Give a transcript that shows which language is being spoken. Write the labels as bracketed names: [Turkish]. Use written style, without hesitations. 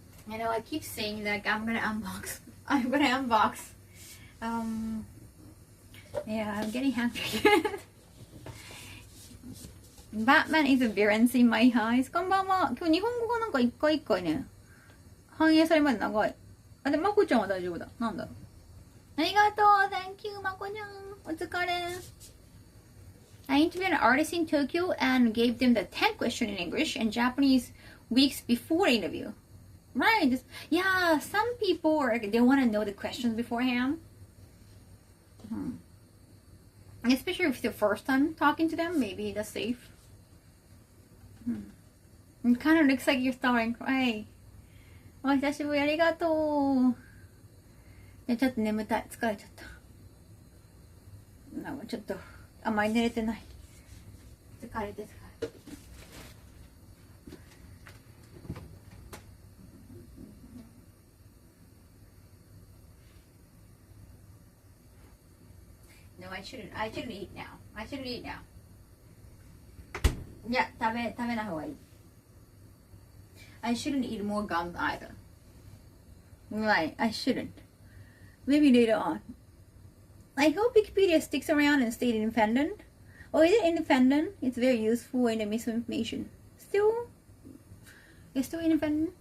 [English] I know I keep saying that I'm gonna unbox. I'm gonna unbox. Yeah, I'm getting hungry. Batman is a villain in my eyes. [Japanese] こんばんは。今日日本語がなんか一回一回ね、反映されるまで長い。あ、で、まこちゃんは大丈夫だ。なんだろう。ありがとう。 [English] Thank you, まこちゃん。 [Japanese] お疲れ。 [English] I interviewed an artist in Tokyo and gave them the 10 question in English and Japanese weeks before the interview. Right. Yeah, some people are, they want to know the questions beforehand. Especially if it's the first time talking to them, maybe that's safe. It kind of looks like you're starting to cry. [Japanese] お久しぶり、ありがとう。ちょっと眠たい。疲れちゃった。なんかちょっとあんまり寝れてない。疲れて。 [English] No, I shouldn't eat now. I shouldn't eat now. [Japanese] いや、食べない方がいい。 [English] I shouldn't eat more gum either. Right, I shouldn't. Maybe later on. I hope Wikipedia sticks around and stays independent. Or is it independent? It's very useful in the misinformation. Still? It's still independent?